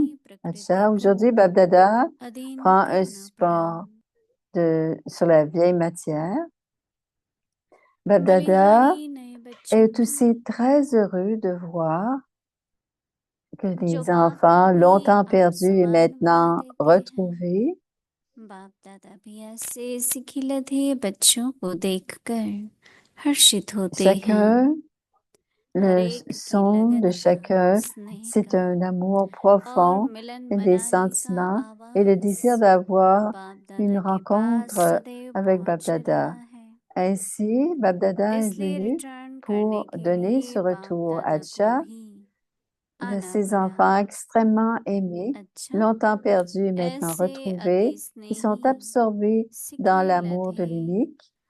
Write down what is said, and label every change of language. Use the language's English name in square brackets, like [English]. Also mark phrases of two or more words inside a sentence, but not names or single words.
[French] Aujourd'hui, Babdada prend un support sur la vieille matière. Babdada est aussi très heureux de voir que les enfants longtemps perdus et maintenant retrouvés [Hindi] बाप दादा भी ऐसे सिखिलधे बच्चों को देखकर हर्षित होते हैं. [French] chacun Le son de chacun, c'est un amour profond, des sentiments et le désir d'avoir une rencontre avec Bab-Dada. Ainsi, Bab-Dada est venu pour donner ce retour à Adja de ses enfants extrêmement aimés, longtemps perdus et maintenant retrouvés, qui sont absorbés dans l'amour de l'unique.